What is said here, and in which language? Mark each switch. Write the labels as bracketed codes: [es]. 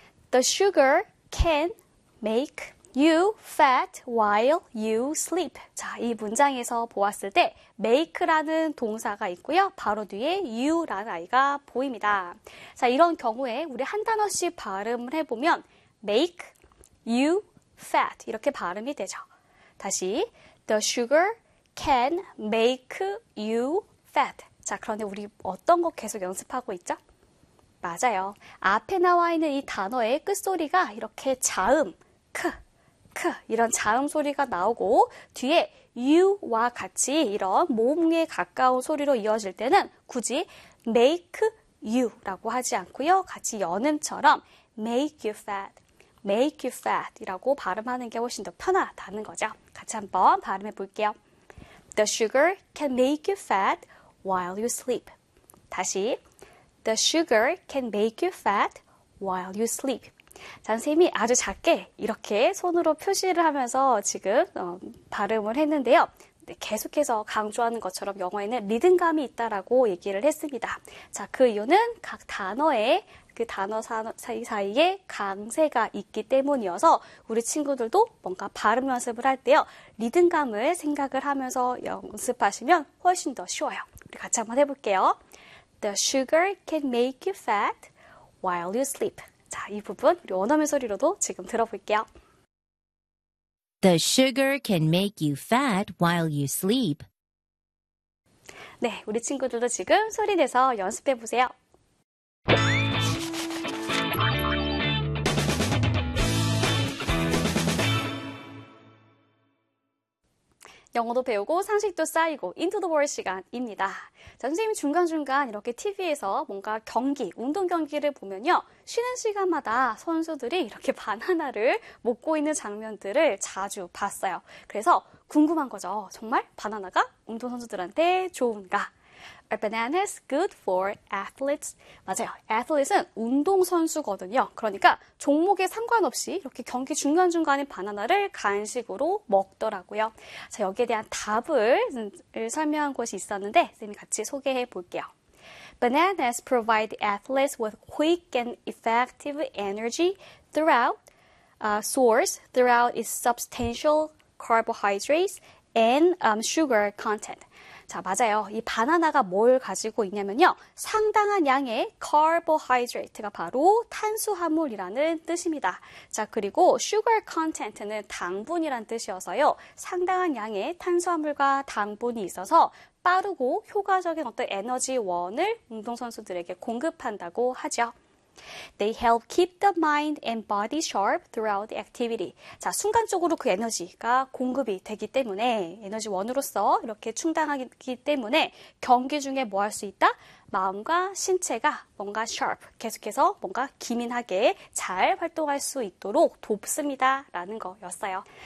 [en] The sugar can make you fat while you sleep. [ko] 자, 이 문장에서 보았을 때 make라는 동사가 있고요. 바로 뒤에 you라는 아이가 보입니다. 자, 이런 경우에 우리 한 단어씩 발음을 해보면 [en] make you fat [ko] 이렇게 발음이 되죠. [en] 다시 The sugar can make you fat. [ko] 자, 그런데 우리 어떤 거 계속 연습하고 있죠? 맞아요. 앞에 나와 있는 이 단어의 끝소리가 이렇게 자음, 크, 크 이런 자음 소리가 나오고 뒤에 you와 같이 이런 모음에 가까운 소리로 이어질 때는 굳이 [en] make you [ko] 라고 하지 않고요. 같이 연음처럼 [en] make you fat, make you fat [ko] 이라고 발음하는 게 훨씬 더 편하다는 거죠. 같이 한번 발음해 볼게요. [en] The sugar can make you fat while you sleep. 다시 The sugar can make you fat while you sleep. [ko] 자, 선생님이 아주 작게 이렇게 손으로 표시를 하면서 지금 발음을 했는데요. 계속해서 강조하는 것처럼 영어에는 리듬감이 있다라고 얘기를 했습니다. 자, 그 이유는 각 단어의 그 단어 사이에 강세가 있기 때문이어서 우리 친구들도 뭔가 발음 연습을 할 때요. 리듬감을 생각을 하면서 연습하시면 훨씬 더 쉬워요. 우리 같이 한번 해볼게요. [en] The sugar can make you fat while you sleep. [ko] 자, 이 부분 우리 원어민 소리로도 지금 들어볼게요. [en] The sugar can make you fat while you sleep. [ko] 네, 우리 친구들도 지금 소리 내서 연습해 보세요. Into the World 시간입니다. 자, 선생님이 중간중간 이렇게 TV에서 뭔가 경기, 운동 경기를 보면요. 쉬는 시간마다 선수들이 이렇게 바나나를 먹고 있는 장면들을 자주 봤어요. 그래서 궁금한 거죠. 정말 바나나가 운동 선수들한테 좋은가? [en] Are bananas good for athletes? [ko] 맞아요. [en] Athletes은 [ko] 운동선수거든요. 그러니까 종목에 상관없이 이렇게 경기 중간중간에 바나나를 간식으로 먹더라고요. 자, 여기에 대한 답을 설명한 곳이 있었는데 선생님이 같이 소개해 볼게요. [en] Bananas provide athletes with quick and effective energy throughout its substantial carbohydrates and sugar content. [ko] 자, 맞아요. 이 바나나가 뭘 가지고 있냐면요. 상당한 양의 carbohydrate가 바로 탄수화물이라는 뜻입니다. 자, 그리고 sugar content는 당분이란 뜻이어서요. 상당한 양의 탄수화물과 당분이 있어서 빠르고 효과적인 어떤 에너지원을 운동선수들에게 공급한다고 하죠. [en] They help keep the mind and body sharp throughout the activity. [ko] 자, 순간적으로 그 에너지가 공급이 되기 때문에 에너지원으로서 이렇게 충당하기 때문에 경기 중에 뭐 할 수 있다? 마음과 신체가 뭔가 sharp, 계속해서 뭔가 기민하게 잘 활동할 수 있도록 돕습니다. 라는 거였어요.